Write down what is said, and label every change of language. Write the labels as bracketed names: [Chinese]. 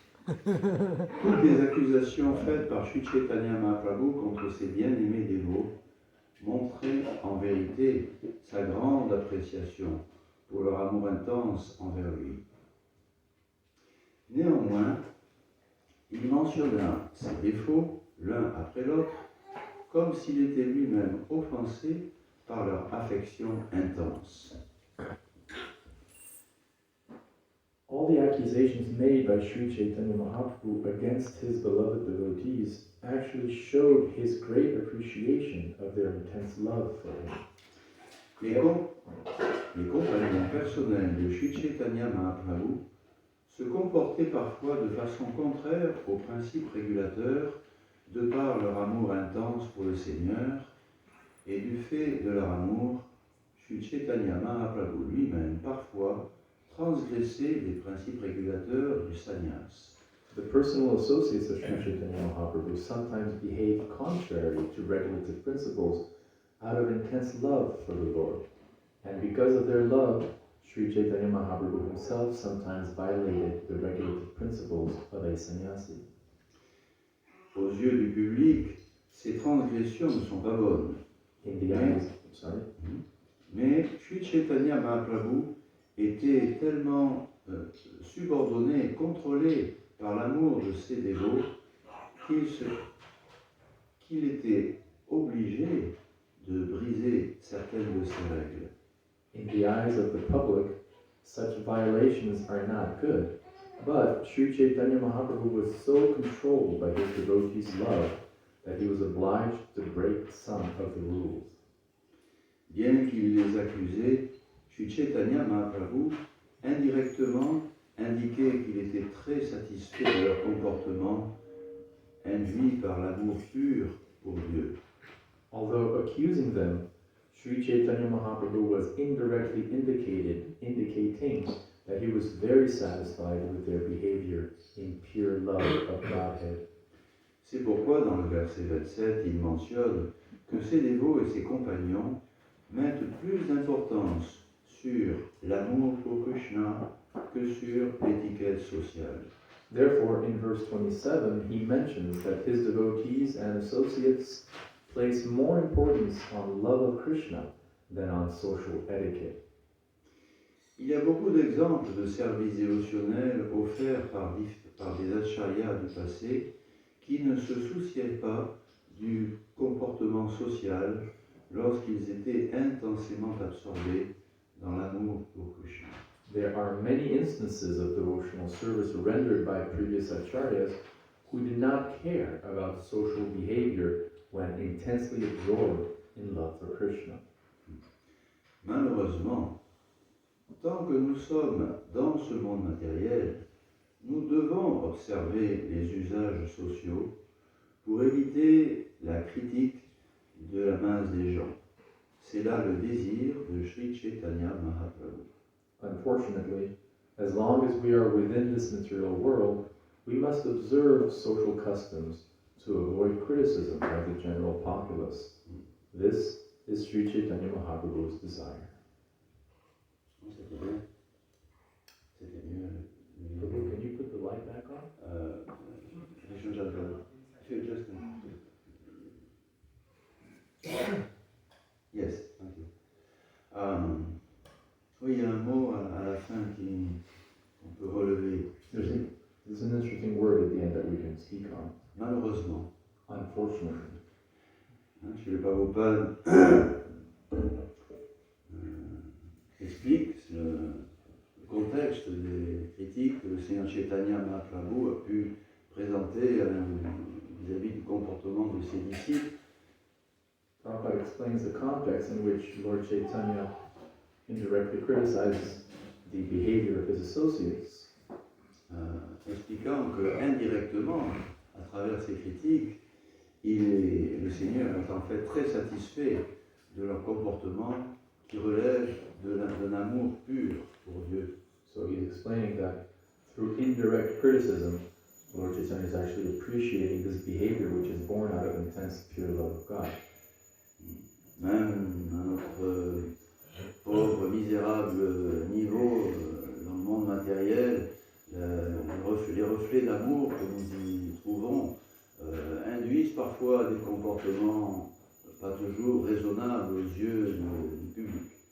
[French] Toutes les accusations faites par Sri Chaitanya Mahaprabhu contre ses bien-aimés dévots montraient en vérité sa grande appréciation pour leur amour intense envers lui. Néanmoins, il mentionna ses défauts l'un après l'autre, comme s'il était lui-même offensé par leur affection intense. [English] All the accusations made by Sri Chaitanya Mahaprabhu against his beloved devotees actually showed his great appreciation of their intense love for him. [French] Les compagnons personnels de Sri Chaitanya Mahaprabhu se comportaient parfois de façon contraire aux principes régulateurs de par leur amour intense pour le Seigneur et du fait de leur amour, Sri Chaitanya Mahaprabhu lui-même parfois transgressait les principes régulateurs du sannyas. [English] The personal associates of Sri Chaitanya Mahaprabhu sometimes behaved contrary to regulative principles out of intense love for the Lord. And because of their love, Sri Chaitanya Mahaprabhu himself sometimes violated the regulative principles of a sannyasi. [French] Aux yeux du public, ces transgressions ne sont pas bonnes. [English] In the eyes, [French] Mais Sri Chaitanya Mahaprabhu était tellement subordonné et contrôlé par l'amour de ses dévots qu'il était obligé de briser certaines de ses règles. [English] In the eyes of the public, such violations are not good. But Sri Chaitanya Mahaprabhu was so controlled by his devotees' love that he was obliged to break some of the rules. [French] Bien qu'il les accusait, Sri Chaitanya Mahaprabhu indirectement indiquait qu'il était très satisfait de leur comportement, induit par l'amour pur pour Dieu. [English] Although accusing them, Sri Chaitanya Mahaprabhu was indirectly indicating that he was very satisfied with their behavior in pure love of Godhead. [French] C'est pourquoi dans le verset 27, il mentionne que ses dévots et ses compagnons mettent plus d'importance sur l'amour pour Krishna que sur l'étiquette sociale. [English] Therefore, in verse 27, he mentions that his devotees and associates place more importance on love of Krishna than on social etiquette. [French] Il y a beaucoup d'exemples de services dévotionnels offerts par des acharyas du passé qui ne se souciaient pas du comportement social lorsqu'ils étaient intensément absorbés dans l'amour pour Krishna. [English] There are many instances of devotional service rendered by previous acharyas who did not care about social behavior when intensely absorbed in love for Krishna. [French] Malheureusement, tant que nous sommes dans ce monde matériel, nous devons observer les usages sociaux pour éviter la critique de la masse des gens. C'est là le désir de Sri Chaitanya Mahaprabhu. [English] Unfortunately, as long as we are within this material world, we must observe social customs to avoid criticism by the general populace. This is Sri Chaitanya Mahaprabhu's desire. [French] C'était bien. C'était mieux. [English] Prabhu, can you put the light back on? [French] Je change un peu. [English] Just Yes, thank you. [French] Oui, il y a un mot à la fin qu'on peut relever. [English] There's an interesting word at the end that we can speak on. [French] Malheureusement, [English] Unfortunately, [French] Srila Prabhupada explique le contexte des critiques que le Seigneur Chaitanya Mahaprabhu a pu présenter vis-à-vis du comportement de ses disciples. [English] Prabhupada explains the context in which Lord Chaitanya indirectly criticizes the behavior of his associates, [French] expliquant que indirectement, à travers ces critiques, le Seigneur est en fait très satisfait de leur comportement qui relève d'un amour pur pour Dieu. [English] So he's explaining that through indirect criticism, Lord Chaitanya is actually appreciating this behavior which is born out of intense pure love of God. [French] Même à notre pauvre, misérable niveau dans le monde matériel, les reflets d'amour que nous y trouvons induisent parfois des comportements pas toujours raisonnables aux yeux du public.